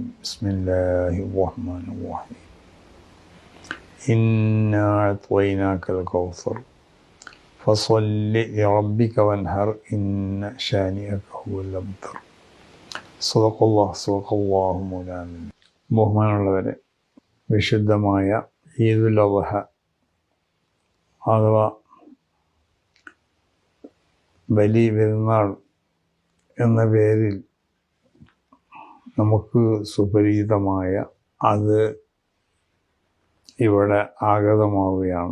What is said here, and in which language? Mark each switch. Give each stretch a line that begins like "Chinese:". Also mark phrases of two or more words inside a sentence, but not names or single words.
Arabic: بسم الله الرحمن الرحيم. إنا أعطيناك الكوثر فصل لربك وانحر إن شانئك هو الأبتر. صدق الله مولانا.
Malayalam: ബഹുമാനമുള്ളവരെ, വിശുദ്ധമായ ഈദുൽ അദ്ഹ അഥവാ ബലി പെരുന്നാൾ എന്ന പേരിൽ നമുക്ക് സുപരിചിതമായ അത് ഇവിടെ ആഗതമാവുകയാണ്.